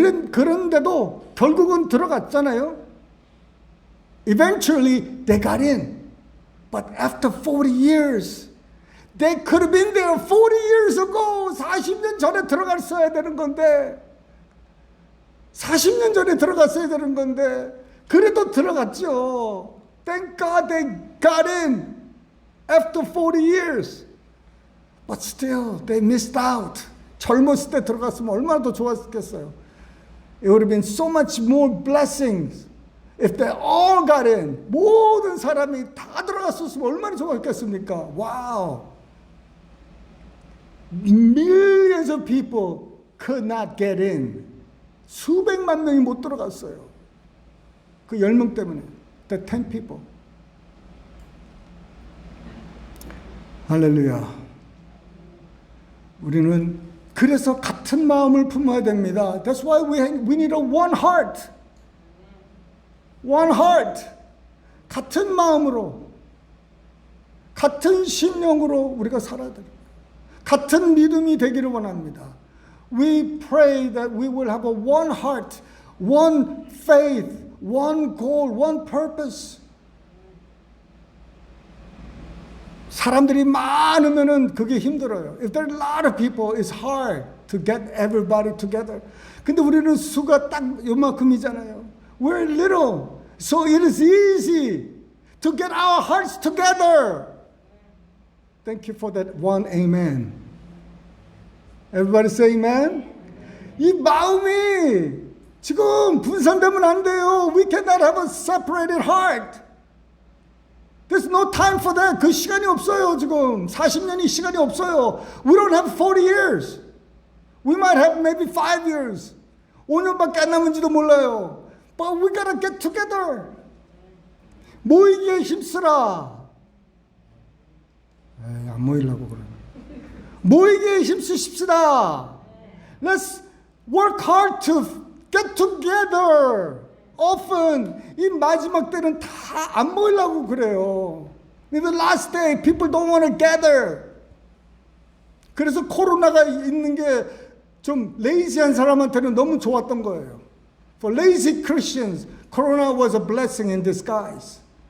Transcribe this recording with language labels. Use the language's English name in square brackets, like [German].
[Korean] 그런데도 결국은 들어갔잖아요. [English] Eventually they got in. But after 40 years, they could have been there 40 years ago. [Korean] 40년 전에 들어갔어야 되는 건데 40년 전에 들어갔어야 되는 건데 그래도 들어갔죠. [English] Thank God they got in after 40 years. But still, they missed out. [Korean] 젊었을 때 들어갔으면 얼마나 더 좋았겠어요. [English] It would have been so much more blessings if they all got in. [Korean] 모든 사람이 다 들어갔었으면 얼마나 좋았겠습니까? [English] Wow. Millions of people could not get in. [Korean] 수백만 명이 못 들어갔어요. 그 10명 때문에. [English] The 10 people. [Korean] 할렐루야. 우리는 그래서 같은 마음을 품어야 됩니다. [English] That's why we need a one heart. One heart. [Korean] 같은 마음으로, 같은 심령으로 우리가 살아야 돼요. 같은 믿음이 되기를 원합니다. [English] We pray that we will have a one heart, one faith, one goal, one purpose. [Korean] 사람들이 많으면은 그게 힘들어요. [English] If there are a lot of people, it's hard to get everybody together. [Korean] 근데 우리는 수가 딱 요만큼이잖아요. [English] We're little, so it is easy to get our hearts together. Thank you for that one amen. Everybody say amen. [Korean] 이 마음이 지금 분산되면 안 돼요. [English] We cannot have a separated heart. There's no time for that. [Korean] 그 시간이 없어요, 지금. 40년이 시간이 없어요. [English] We don't have 40 years. We might have maybe 5 years. [Korean] 5년밖에 안 남은지도 몰라요. [English] But we gotta get together. [Korean] 모이기에 힘쓰라. 에이, 안 모이려고 그래. 모이기에 힘쓰십시다. [English] Let's work hard to get together. [Korean] Often 이 마지막 때는 다 안 모이려고 그래요. [English] In the last day, people don't want to gather. [Korean] 그래서 코로나가 있는 게 좀 레이지한 사람한테는 너무 좋았던 거예요. [English] For lazy Christians, Corona was a blessing in disguise.